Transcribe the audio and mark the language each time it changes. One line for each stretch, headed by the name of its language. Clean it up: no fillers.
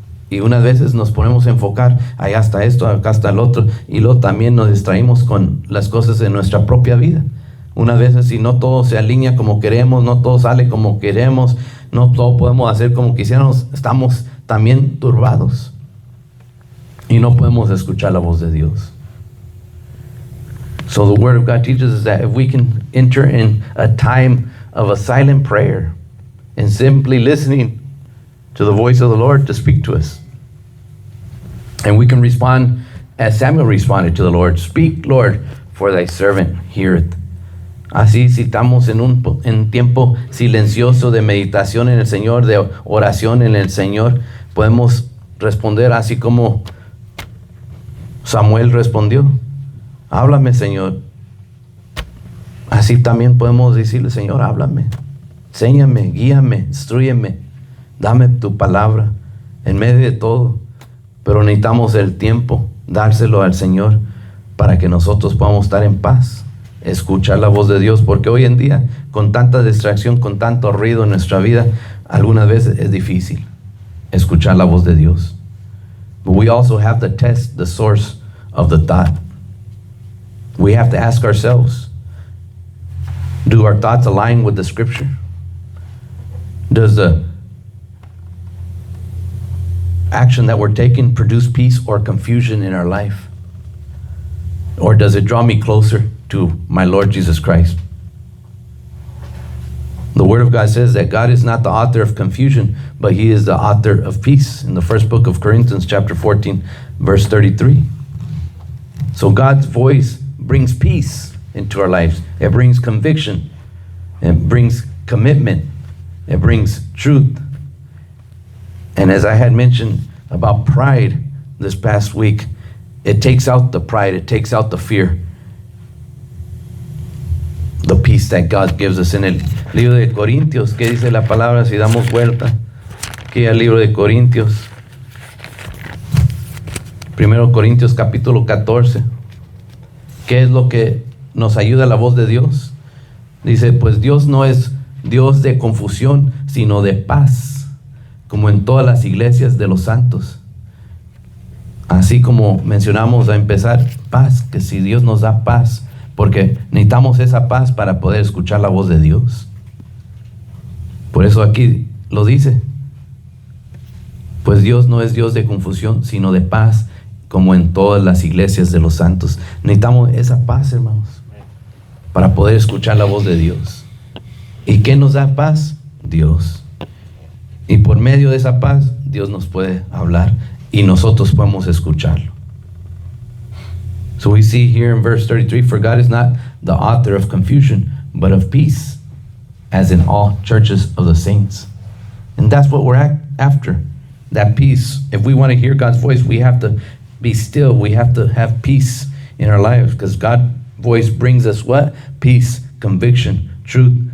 Spanish: Y unas veces nos ponemos a enfocar, allá está esto, acá está el otro, y luego también nos distraímos con las cosas de nuestra propia vida. Unas veces si no todo se alinea como queremos, no todo sale como queremos, no todo podemos hacer como quisiéramos, estamos también turbados. Y no podemos escuchar la voz de Dios.
English: So the Word of God teaches us that if we can enter in a time of a silent prayer and simply listening to the voice of the Lord to speak to us, and we can respond as Samuel responded to the Lord, speak, Lord, for thy servant heareth.
Spanish: Así, si estamos en tiempo silencioso de meditación en el Señor, de oración en el Señor, podemos responder así como Samuel respondió. Háblame, Señor. Así también podemos decirle, Señor, háblame. Enséñame, guíame, instrúyeme. Dame tu palabra en medio de todo. Pero necesitamos el tiempo, dárselo al Señor para que nosotros podamos estar en paz, escuchar la voz de Dios. Porque hoy en día, con tanta distracción, con tanto ruido en nuestra vida, algunas veces es difícil escuchar la voz de Dios.
English: But we also have to test the source of the thought. We have to ask ourselves, do our thoughts align with the Scripture? Does the action that we're taking produce peace or confusion in our life? Or does it draw me closer to my Lord Jesus Christ? The Word of God says that God is not the author of confusion, but He is the author of peace in the first book of Corinthians, chapter 14, verse 33. So God's voice brings peace into our lives. It brings conviction. It brings commitment. It brings truth. And as I had mentioned about pride this past week, it takes out the pride. It takes out the fear. The peace that God gives us.
Spanish: En el libro de Corintios, ¿qué dice la palabra? Si damos vuelta aquí al libro de Corintios. 1 Corintios capítulo 14. ¿Qué es lo que nos ayuda la voz de Dios? Dice, pues Dios no es Dios de confusión, sino de paz, como en todas las iglesias de los santos. Así como mencionamos a empezar, paz, que si Dios nos da paz, porque necesitamos esa paz para poder escuchar la voz de Dios. Por eso aquí lo dice, pues Dios no es Dios de confusión, sino de paz, como en todas las iglesias de los santos. Necesitamos esa paz, hermanos, para poder escuchar la voz de Dios. ¿Y qué nos da paz? Dios. Y por medio de esa paz, Dios nos puede hablar y nosotros podemos escucharlo.
English: So we see here in verse 33, for God is not the author of confusion, but of peace, as in all churches of the saints. And that's what we're after, that peace. If we want to hear God's voice, we have to be still. We have to have peace in our lives, because God's voice brings us what? Peace, conviction, truth,